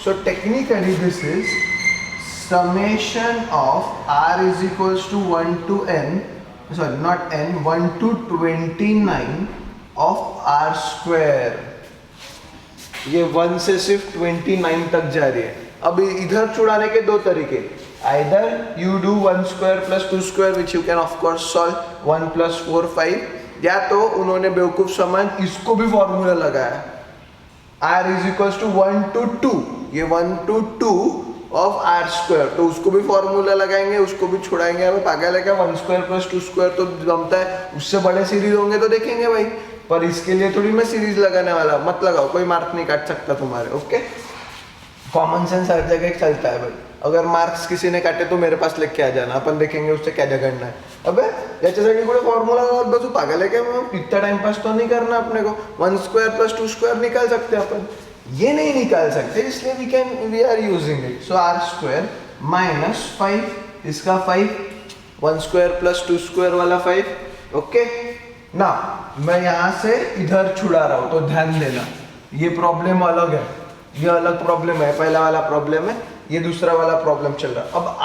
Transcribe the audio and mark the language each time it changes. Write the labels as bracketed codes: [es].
[en] So technically this is summation of r is equals to 1 to n, sorry not n, 1 to 29 of r square। [hi] ये 1 से सिर्फ 29 तक जा रही है। अब इधर छुड़ाने के दो तरीके, [en] either you do 1 square plus 2 square which you can of course solve 1 plus 4 5, [hi] या तो उन्होंने बेवकूफ समान इसको भी फॉर्मूला लगाया r is equals to 1 to 2, ये 1 to 2 ऑफ आर स्क्वायर, तो उसको भी फॉर्मूला लगाएंगे, उसको भी छुड़ाएंगे। हमें पागल है क्या? 1 स्क्वायर प्लस 2 स्क्वायर तो जमता है, उससे बड़े सीरीज होंगे तो देखेंगे भाई, पर इसके लिए थोड़ी मैं सीरीज लगाने वाला, मत लगाओ, कोई मार्क नहीं काट सकता तुम्हारे। ओके, कॉमन सेंस हर जगह चलता है भाई, अगर मार्क्स किसी ने काटे तो मेरे पास लेके आ जाना, अपन देखेंगे उससे क्या झगड़ना है। [mr] अबे याच्यासाठी कुठे फॉर्मूला लावत बसू, [hi] पागल है क्या? इतना टाइम पास तो नहीं करना अपने को, 1 स्क्वायर प्लस 2 स्क्वायर निकाल सकते अपन, ये नहीं निकाल सकते, इसलिए [en] We are using it. [hi] So are square minus 5, इसका 5, 1 स्क्वायर प्लस 2 स्क्वायर वाला 5। ओके ना, मैं यहाँ से इधर छुड़ा रहा हूँ तो ध्यान देना, ये प्रॉब्लम अलग है, ये अलग प्रॉब्लम है, पहला वाला प्रॉब्लम है, ये दूसरा वाला प्रॉब्लम चल रहा है।